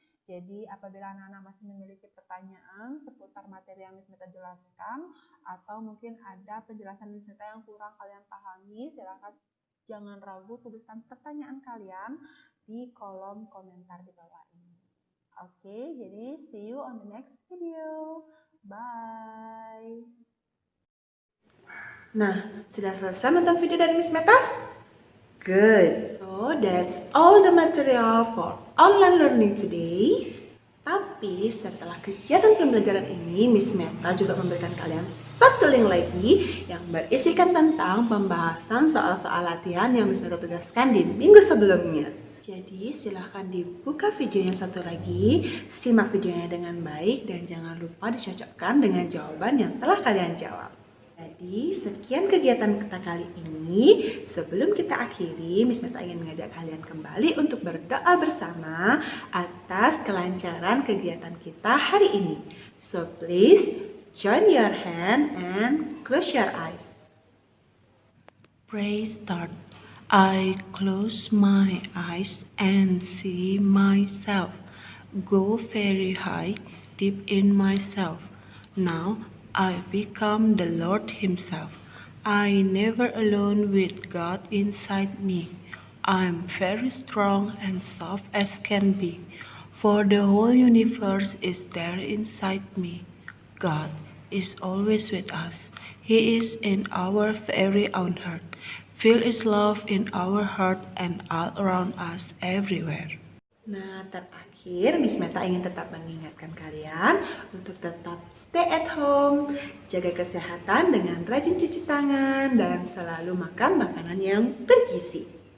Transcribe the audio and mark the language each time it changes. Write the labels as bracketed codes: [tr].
[id] Jadi apabila anak-anak masih memiliki pertanyaan seputar materi yang Miss Meta jelaskan atau mungkin ada penjelasan Miss Meta yang kurang kalian pahami, silakan jangan ragu tuliskan pertanyaan kalian di kolom komentar di bawah ini. Oke, jadi [en] see you on the next video. Bye. [id] Nah, sudah selesai nonton video dari Miss Meta? [en] Good. So, that's all the material for online learning today. [id] Tapi setelah kegiatan pembelajaran ini, Miss Meta juga memberikan kalian satu link lagi yang berisikan tentang pembahasan soal-soal latihan yang Miss Meta tugaskan di minggu sebelumnya. Jadi silahkan dibuka videonya satu lagi, simak videonya dengan baik dan jangan lupa dicocokkan dengan jawaban yang telah kalian jawab. Jadi sekian kegiatan kita kali ini. Sebelum kita akhiri, Miss Meta ingin mengajak kalian kembali untuk berdoa bersama atas kelancaran kegiatan kita hari ini. [en] So please join your hand and close your eyes. Pray start. I close my eyes and see myself go very high, deep in myself. Now I become the Lord Himself. I never alone with God inside me. I'm very strong and soft as can be, for the whole universe is there inside me. God is always with us. He is in our very own heart. Feel His love in our heart and all around us everywhere. [id] Nah, terakhir Miss Meta ingin tetap mengingatkan kalian untuk tetap [en] stay at home, [id] jaga kesehatan dengan rajin cuci tangan, dan selalu makan makanan yang bergizi.